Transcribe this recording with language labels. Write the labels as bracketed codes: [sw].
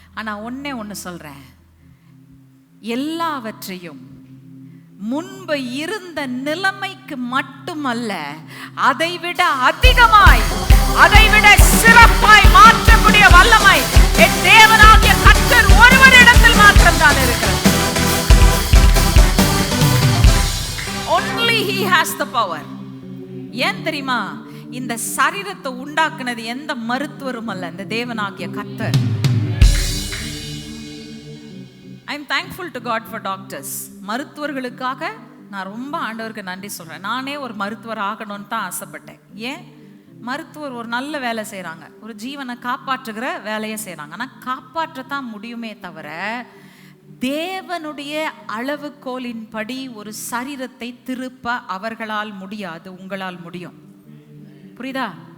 [ta] ஆனா ஒண்ணு சொல்றேன், எல்லாவற்றையும் முன்பு இருந்த நிலைமைக்கு மட்டுமல்ல, அதைவிட அதிகமாய் அதைவிட சிறப்பாய் மாற்றக்கூடிய வல்லமை என் தேவனாகிய கர்த்தர் ஒருவரிடத்தில் மாத்திரம்தான் இருக்கிறது. [en] Only he has the power. [ta] ஏன் தெரியுமா? இந்த சரீரத்தை உண்டாக்குனது எந்த மருத்துவரும் அல்ல, இந்த தேவனாகிய கர்த்தர். [en] I am thankful to God for doctors. [ta] மருத்துவர்களுக்காக நான் ரொம்ப ஆண்டவருக்கு நன்றி சொல்றேன். நானே ஒரு மருத்துவர் ஆகணும்னு தான் ஆசைப்பட்டேன். ஏன்? மருத்துவர் ஒரு நல்ல வேலை செய்றாங்க, ஒரு ஜீவனை காப்பாற்றுகிற வேலையை செய்றாங்க. ஆனா காப்பாற்றத்தான் முடியுமே தவிர தேவனுடைய அளவுகோலின் படி ஒரு சரீரத்தை திருப்ப அவர்களால் முடியாது, உங்களால் முடியும். புரியுதா?